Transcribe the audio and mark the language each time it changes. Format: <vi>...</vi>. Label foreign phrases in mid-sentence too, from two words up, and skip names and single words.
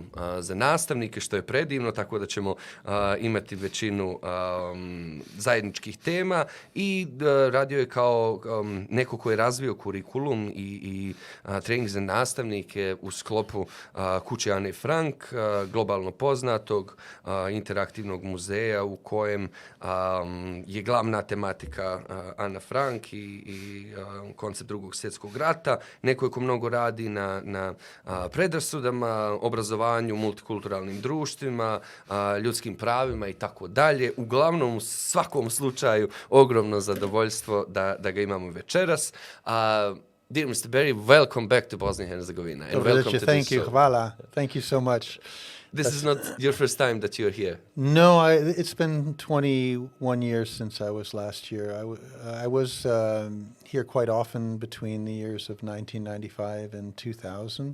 <bs>za nastavnike, što je predivno, tako da ćemo imati većinu zajedničkih tema i radio je kao neko ko je razvio kurikulum i trening za nastavnike u sklopu Kuće Anne Frank, globalno poznatog interaktivnog muzeja u kojem je glavna tematika Anna Frank i koncept Drugog svjetskog rata. Neko ko mnogo radi na predrasudama, obrazovanju, multikulturalnim društvima, ljudskim pravima i tako dalje. Uglavnom, u svakom slučaju, ogromno zadovoljstvo da ga imamo večeras.</bs> <en>Dear Mr. Barry, welcome back to Bosnia and Herzegovina. And welcome to thank this you. show. Hvala. Thank you so much. This is not your first time that you're here. No, it's been 21 years since I was last year. I was here quite often between the years of 1995 and 2000.</en>